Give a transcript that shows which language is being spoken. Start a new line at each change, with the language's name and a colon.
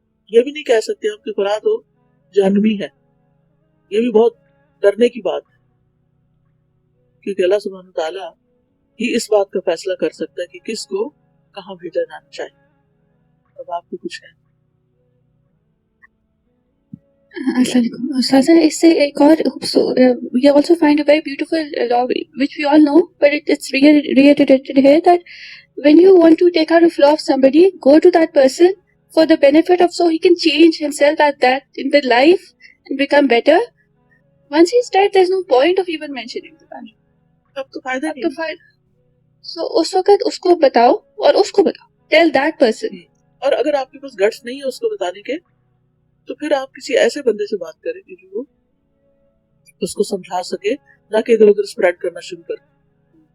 Urdu: یہ بھی نہیں کہہ سکتے ہم کہ فلاں تو جہنمی ہے. یہ بھی بہت ڈرنے کی بات ہے کیونکہ اللہ سبحانہ تعالیٰ ہی اس بات کا فیصلہ کر سکتا ہے کہ کس کو کہاں بھیجا جانا چاہیے. اب آپ کو کچھ ہے السلام علیکم استاذہ اس سے ایک اور
English: we also find a very beautiful law which we all know but it's reiterated here that when you want to take out a flaw of somebody go to that person for the benefit of so he can change himself at that in the life and become better. Once he's dead there's no point of even mentioning the matter.
Urdu: اب تو فائدہ نہیں. So اس وقت اس کو بتاؤ اور اس کو بتاؤ
English: tell that person.
Urdu: اور اگر آپ کے پاس گٹس نہیں ہے اس کو بتانے کے تو پھر آپ کسی ایسے بندے سے بات کریں کہ جو اس کو سمجھا سکے نہ کہ ادھر ادھر سپریڈ کرنا شروع کر دیں.